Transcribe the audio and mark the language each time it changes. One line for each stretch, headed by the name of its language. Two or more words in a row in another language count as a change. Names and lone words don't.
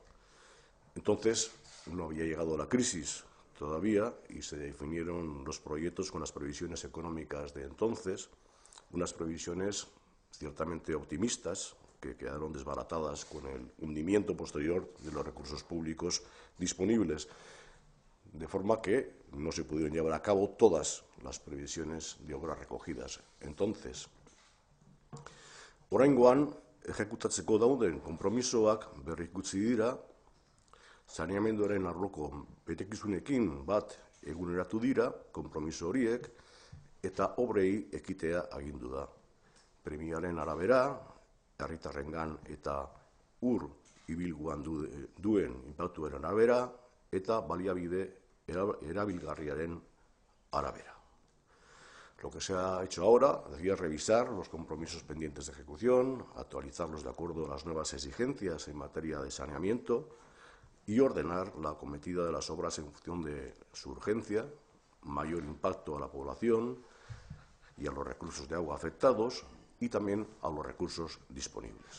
Spanish: Entonces no había llegado la crisis todavía y se definieron los proyectos con las previsiones económicas de entonces, unas previsiones ciertamente optimistas que quedaron desbaratadas con el hundimiento posterior de los recursos públicos disponibles, de forma que no se pudieron llevar a cabo todas las previsiones de obras recogidas. Entonces,
Basque: oraingoan ejekutatzeko dauden konpromisoak berrikusi dira, saneamenduaren arloko betekizunekin bat eguneratu dira konpromiso horiek eta obrei ekitea agindu da. Premiaren arabera, herritarrengan eta ur ibilguan duen inpaktuaren arabera eta baliabide erabilgarriaren arabera.
Spanish: Lo que se ha hecho ahora es revisar los compromisos pendientes de ejecución, actualizarlos de acuerdo a las nuevas exigencias en materia de saneamiento y ordenar la acometida de las obras en función de su urgencia, mayor impacto a la población y a los recursos de agua afectados y también a los recursos disponibles.